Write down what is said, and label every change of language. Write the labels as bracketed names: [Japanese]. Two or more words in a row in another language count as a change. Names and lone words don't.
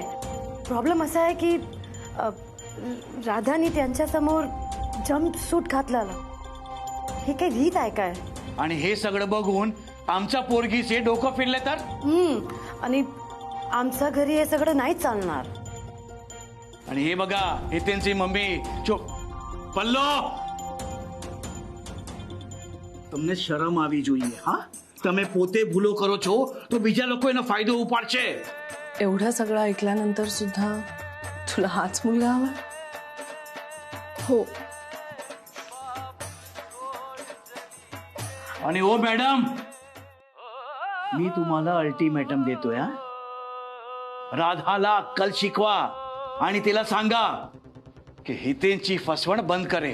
[Marathi] प्रॉब्लेम असा आहे की राधाने त्यांच्या समोर [English] jump suit [Marathi] घातला. हे काही रीत आहे काय? आणि हे सगळं बघून आमच्या पोरगीचे डोकं फिरले तर? आणि आमच्या घरी हे सगळं नाही चालणार. आणि हे बघा, हितेनची मम्मी पल्लो, [Gujarati] તમને શરમ આવી જોઈએ. હા, તમે પોતે ભૂલો કરો છો તો બીજા લોકો એનો ફાયદો ઉપાડશે. [Marathi] एवढं सगळं ऐकल्यानंतर सुद्धा तुला हाच मुलगा हवा? हो. आणि ओ मॅडम, मी तुम्हाला अल्टिमेटम देतोय. हा, राधाला अक्कल शिकवा आणि तिला सांगा की हितेनची फसवण बंद करे.